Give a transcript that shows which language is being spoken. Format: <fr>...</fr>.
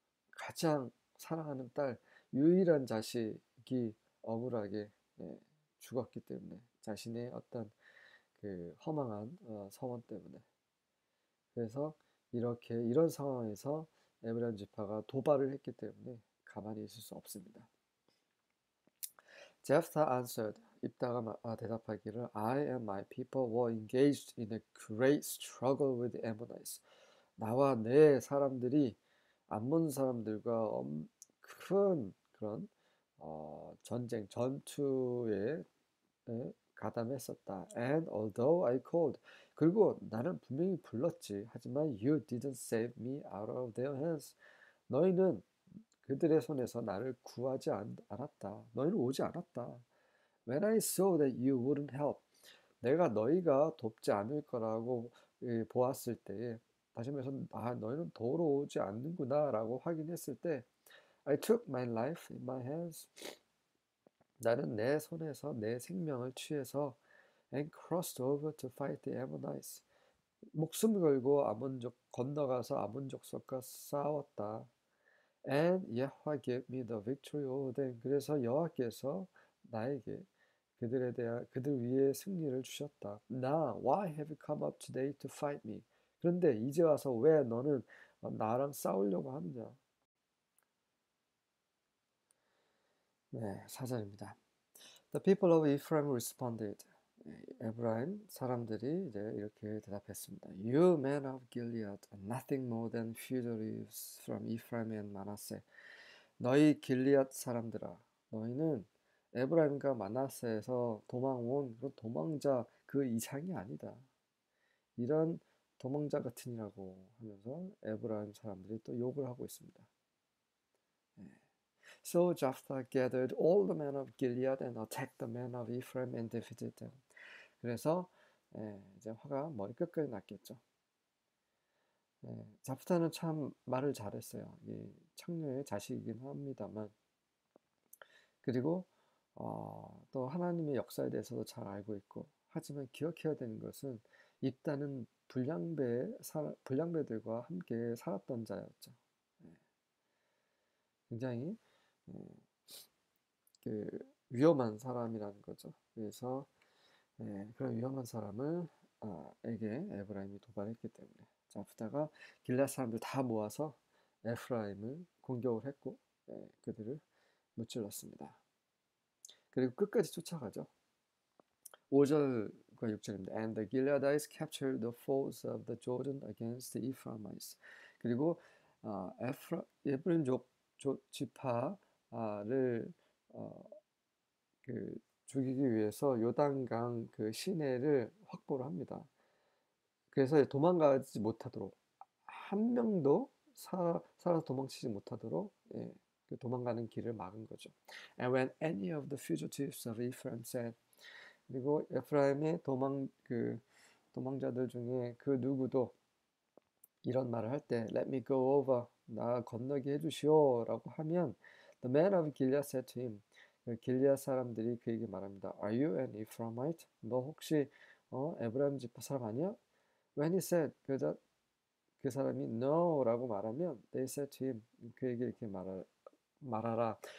<ko>가장 사랑하는 딸, 유일한 자식이 억울하게 죽었기 때문에 자신의 어떤 그 허망한 서원 때문에 그래서 이런 상황에서 에브라임 지파가 도발을 했기 때문에 가만히 있을 수 없습니다.</ko> <en>Jephthah answered,</en> <ko>입다가 대답하기를</ko> <en>I and my people were engaged in a great struggle with the Ammonites.</en> <ko>나와 내 사람들이 암몬 사람들과 큰 그런 전쟁, 전투에 가담했었다.</ko> <en>And although I called,</en> <ko>그리고 나는 분명히 불렀지. 하지만</ko> <en>you didn't save me out of their hands.</en> <ko>너희는 그들의 손에서 나를 구하지 않았다. 너희는 오지 않았다.</ko> <en>When I saw that you wouldn't help,</en> <ko>내가 너희가 돕지 않을 거라고 보았을 때에 다시 말해서 너희는 도우러 오지 않는구나 라고 확인했을 때</ko> <en>I took my life in my hands.</en> <ko>나는 내 손에서 내 생명을 취해서</ko> <en>and crossed over to fight the Ammonites.</en> <ko>목숨 걸고 아몬족 건너가서 아몬 족속과 싸웠다.</ko> <en>And Yahweh gave me the victory over them.</en> <ko>그래서 여호와께서 나에게 그들 위에 승리를 주셨다.</ko> <en>Now, why have you come up today to fight me?</en> <ko>그런데 이제 와서 왜 너는 나랑 싸우려고 하느냐? 네, 4절입니다.</ko> <en>The people of Ephraim responded.</en> <ko>에브라임 사람들이 이제 이렇게 대답했습니다.</ko> <en>You men of Gilead are nothing more than fugitives from Ephraim and Manasseh.</en> <ko>너희 길리앗 사람들아, 너희는 에브라임과 므낫세에서 도망온 그런 도망자 그 이상이 아니다. 이런 도망자 같으니라고 하면서 에브라임 사람들이 또 욕을 하고 있습니다.</ko> <en>So Jephthah gathered all the men of Gilead and attacked the men of Ephraim and defeated them.</en> <ko>그래서 이제 화가 머리끝까지 났겠죠. 잡타는 참 말을 잘했어요. 이 창녀의 자식이긴 합니다만, 그리고 또 하나님의 역사에 대해서도 잘 알고 있고, 하지만 기억해야 되는 것은 입다는 불량배들과 함께 살았던 자였죠. 굉장히 그 위험한 사람이라는 거죠. 그래서 그런 위험한 사람을 에게 에브라임이 도발했기 때문에 잡다가 길앗 사람들 다 모아서 에프라임을 공격을 했고 그들을 무찔렀습니다. 그리고 끝까지 쫓아가죠. 5절과 6절입니다.</ko> <en>And the Gileadites captured the falls of the Jordan against the Ephraimites.</en> <ko>그리고 에브라임 지파를 죽이기 위해서 요단강 그 시내를 확보를 합니다. 그래서 도망가지 못하도록 한 명도 살아서 도망치지 못하도록 도망가는 길을 막은 거죠.</ko> <en>And when any of the fugitives of Ephraim said,</en> <ko>그리고 에프라임의 도망자들 중에 그 누구도 이런 말을 할 때,</ko> <en>Let me go over,</en> <ko>나 건너게 해주시오라고 하면,</ko> <en>the man of Gilead said to him,</en> <ko>길리앗 사람들이 그에게 말합니다.</ko> <en>Are you an Ephraimite?</en> <ko>너 혹시 에브라임 지파 사람 아니야?</ko> <en>When he said,</en> <ko>그 사람이 no라고 말하면</ko> <en>they said to him,</en> <ko>그에게 이렇게 말하라.</ko>